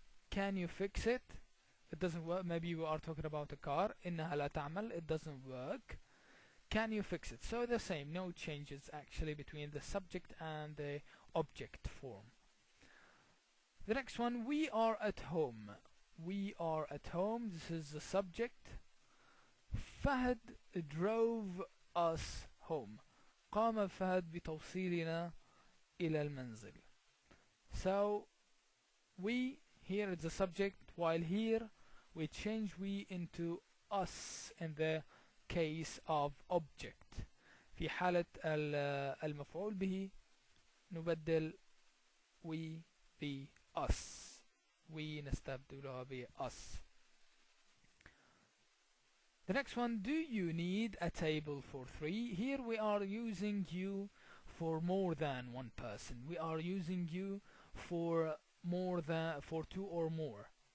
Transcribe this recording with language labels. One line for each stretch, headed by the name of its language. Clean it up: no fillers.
English: Can you fix it? It doesn't work. Maybe we are talking about a car.
Arabic: إنها لا تعمل.
English: It doesn't work. Can you fix it? So the same, no changes actually between the subject and the object form. The next one, we are at home. We are at home. This is the subject. Fahad drove us home.
Arabic: قام فهد بتوصيلنا إلى المنزل.
English: So we here is the subject, while here we change we into us in the case of object.
Arabic: في حالة المفعول به نبدل we ب us. we نستبدلها ب us.
English: The next one, do you need a table for three? Here we are using you for more than one person. We are using you for two or more.